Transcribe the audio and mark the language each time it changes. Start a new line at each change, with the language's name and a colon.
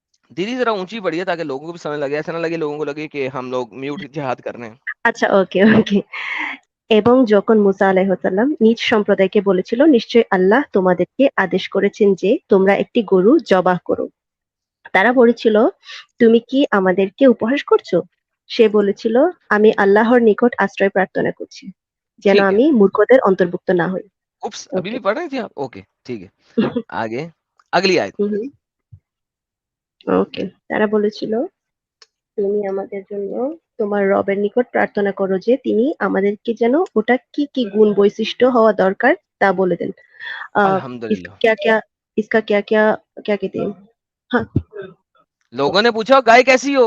Hindi: दीदी जरा ऊंची पढ़िए ताकि लोगों को भी समझ लगे, ऐसा ना लगे लोगों को लगे कि हम लोग म्यूट जिहाद कर रहे हैं।
Bangla: আচ্ছা
English: Okay okay.
Bangla: এবং যখন মুসা আলাইহিসসালাম নিজ সম্প্রদায়কে বলেছিল, নিশ্চয়ই আল্লাহ তোমাদেরকে আদেশ করেছেন যে তোমরা একটি গরু জবাহ করো। তারা বলেছিল, তুমি কি আমাদেরকে উপহাস করছো? সে বলেছিল, আমি আল্লাহর নিকট আশ্রয় প্রার্থনা করছি যেন
Hindi: ठीक है।
Bangla: আমি মূর্খদের অন্তর্ভুক্ত না হই।
Hindi: उप्स, अभी
English: Okay.
Hindi: भी पढ़ रही थी आप? ओके, ठीक है, आगे, अगली आयत।
English: Okay.
Bangla: তারা বলেছিল, তুমি আমাদের জন্য তোমার রবের নিকট প্রার্থনা করো যে তিনি আমাদেরকে যেন ওটা কি কি গুণ বৈশিষ্ট্য হওয়া দরকার তা বলে দেন।
Hindi: इसका अल्हम्दुलिल्लाह। क्या क्या इसका क्या क्या क्या कहते हैं? हाँ लोगों ने पूछा गाय कैसी हो,